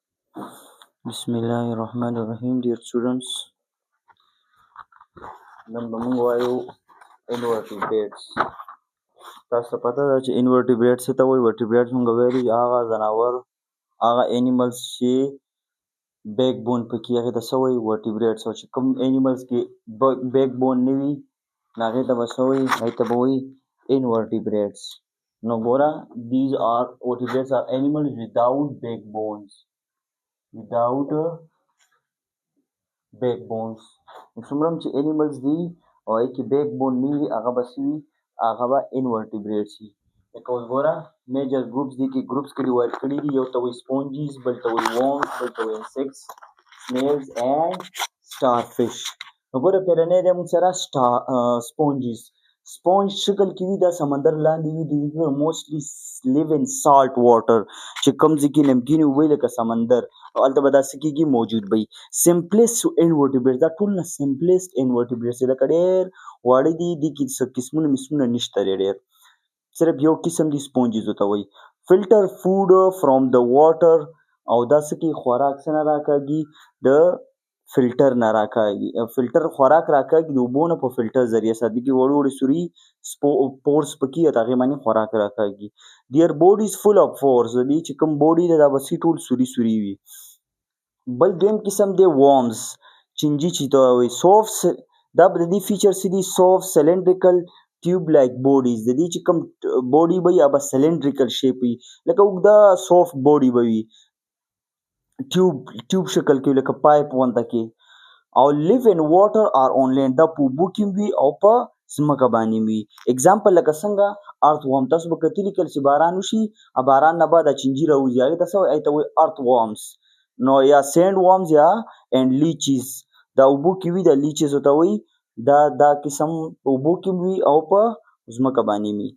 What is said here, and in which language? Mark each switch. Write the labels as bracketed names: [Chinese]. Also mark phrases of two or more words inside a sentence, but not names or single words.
[Arabic] Bismillahirrahmanirrahim. [English] Dear students, [Pashto] نن به موږ وایو invertebrates. تاسو ته پته ده چې invertebrates څه ته وایي. vertebrates موږ ویلي هغه ځناور هغه animals چې [English] back bone [Pashto] پکې هغې ته څه وایي vertebrates. او چې کوم animals کې [English] back bone [Pashto] نه وي نو هغې ته به څه وایي، هغې ته به وایي invertebrates. نو ګوره [English] these are vertebrates are animals without backbones. without backbones. [Pashto] څومره چې animals دي او هغې کې [English] back bone [Pashto] نه وي هغه به څه وي، هغه به invertebrates وي. لکه اوس ګوره [English] major groups [Pashto] دي کې ګروپس کې ډیوایډ کړي دي. یو ته وایي sponges، بل ته وایي worms، بل ته وایي insects، [English] snails and starfish. [Pashto] نو ګوره پیرنی دی موږ سره sponges. sponge شکل کې وي، دا سمندر لاندې وي. دوی [English] mostly live in salt water. [Pashto] چې کوم ځای کې نمکینې اوبه لکه سمندر او هلته به دا څه کېږي موجود وي. [English] simplest invertebrates [Pashto] دا ټول نه [English] simplest invertebrates [Pashto] دی. لکه ډېر واړه دي، دې کې څه قسمونه نشته دی ډېر. صرف یو قسم دي sponges ورته وایي. [English] filter food from the water [Pashto] او دا څه کوي خوراک څه نه راکاږي، د فلټر نه راکاږي. فلټر خوراک راکاږي د اوبو نه په فلټر ذریعه سره. دې کې وړې وړې سوري پورس پکې او هغې باندې خوراک راکاږي. [English] their body is full of pores. [Pashto] دې چې کوم بوډي دی دا به ټول سوري سوري وي. بل دویم قسم دی worms، چینجي چې ته وایي. soft دا د دې فیچر څه دي، [English] soft cylindrical tube like bodies. [Pashto] د دې چې کوم بوډي به وي هغه به [English] cylindrical shape [Pashto] وي، لکه اوږده soft بوډي به وي، ټیوب شکل کې لکه پایپ غونته کې. او [English] live in water or on land. [Pashto] دا په اوبو کې وي او په ځمکه باندې وي. اگزامپل لکه څنګه [English] earth worm. [Pashto] تاسو به کتلي کله چې باران وشي باران نه بعد چینجي راوځي هغې ته څه وایي، هغې ته وایي [English] earth worms. [Pashto] نو یا [English] sand worms [Pashto] یا [English] and leeches. [Pashto] دا اوبو کې وي، دا لیچیز ورته وایي. دا قسم په اوبو کې وي او په ځمکه باندې وي.